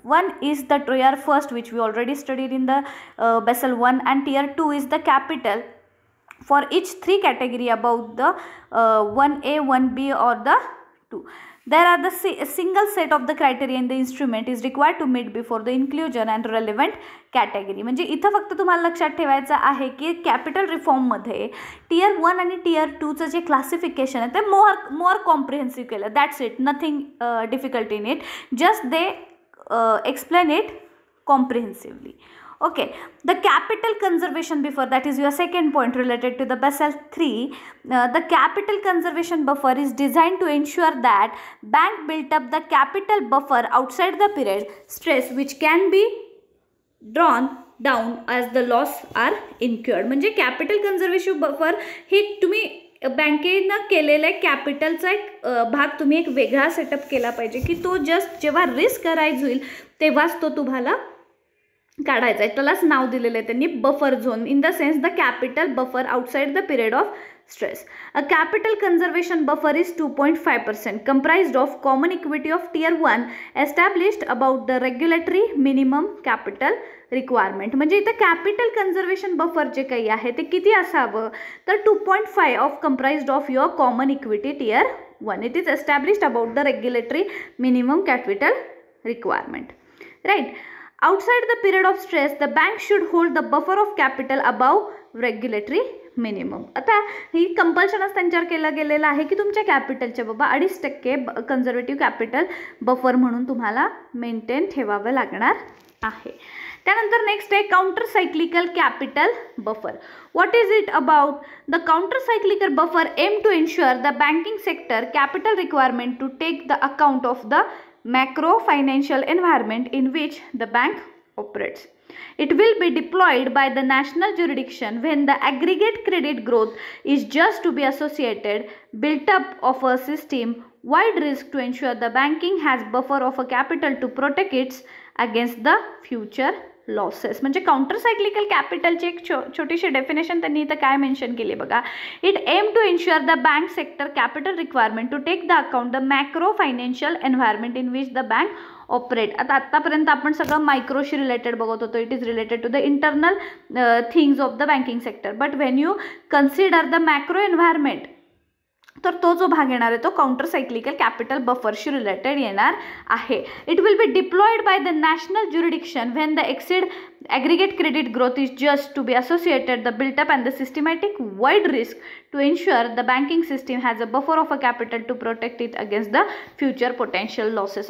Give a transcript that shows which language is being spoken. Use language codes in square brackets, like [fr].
[en] One is the tier first, which we already studied in the Basel 1, and tier 2 is the capital for each 3 category above the 1A, 1B or the 2. There are the single set of the criteria in the instrument is required to meet before the inclusion and relevant category. [mr] म्हणजे इथं फक्त तुम्हाला लक्षात ठेवायचं आहे की capital रिफॉर्ममध्ये tier 1 आणि tier 2चं जे क्लासिफिकेशन आहे ते मोर कॉम्प्रिहेन्सिव्ह केलं. [en] That's it, nothing difficult in it, just they explain it comprehensively. Okay, the capital conservation buffer, that is your second point related to the Basel III. The capital conservation buffer is designed to ensure that bank built up the capital buffer outside the period stress which can be drawn down as the loss are incurred. [mr] म्हणजे capital conservation buffer हे तुम्ही बँकेनं केलेल्या कॅपिटलचा एक भाग तुम्ही एक वेगळा सेटअप केला पाहिजे की तो जस्ट जेव्हा रिस्क अराईज होईल तेव्हाच तो तुम्हाला काढायचा आहे. त्यालाच नाव दिलेलं आहे त्यांनी [en] Buffer zone, in the sense the capital buffer outside the period of stress. A capital conservation buffer is 2.5% comprised of common equity of tier 1 established about the regulatory minimum capital requirement. [mr] म्हणजे इथं capital conservation buffer जे काही आहे ते किती असावं तर 2.5 [en] Of comprised of your common equity tier 1. It is established about the regulatory minimum capital requirement. Right. Outside the period of stress, the bank should hold the buffer of capital above regulatory minimum. [mr] आता ही कंपल्शनच त्यांच्यावर केलं गेलेलं आहे की तुमच्या कॅपिटलच्या बाबा 2.5% conservative capital buffer म्हणून तुम्हाला मेंटेन ठेवावं लागणार आहे. त्यानंतर नेक्स्ट आहे counter cyclical capital buffer. [en] What is it about? The counter cyclical buffer aim to ensure the banking sector capital requirement to take the account of the macro financial environment in which the bank operates. It will be deployed by the national jurisdiction when the aggregate credit growth is just to be associated, built up of a system wide risk to ensure the banking has buffer of a capital to protect its against the future losses. [mr] म्हणजे counter cyclical कॅपिटलची एक छोटीशी definition त्यांनी इथं काय mention केली बघा. [en] It aim to ensure the bank sector capital requirement to take the account the macro financial environment in which the bank operate. [mr] आतापर्यंत आपण सगळं मायक्रोशी रिलेटेड बघत होतो. [en] It is related to the internal things of the banking sector. But when you consider the macro environment, [mr] तर तो जो भाग येणार आहे तो काउंटर सायक्लिकल कॅपिटल बफरशी रिलेटेड येणार आहे. [en] It will be deployed by the national jurisdiction when the exceed aggregate credit growth is just to be associated the built up and the systematic wide risk to ensure the banking system has a buffer of a capital to protect it against the future potential losses.